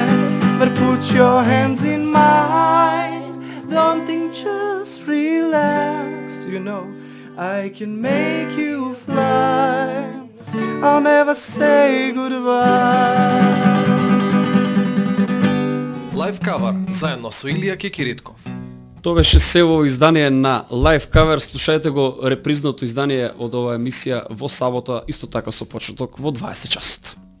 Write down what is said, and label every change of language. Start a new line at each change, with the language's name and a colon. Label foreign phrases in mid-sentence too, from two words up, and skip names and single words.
English: But put your hands in mine, don't think, just relax. You know I can make you fly, I'll never say goodbye.
Macedonian: Live cover заедно со Илија Кекиритков. Тоа беше се во издание на Live Cover. Слушајте го репризното издание од оваа емисија во сабота, исто така со почеток во 20 часот.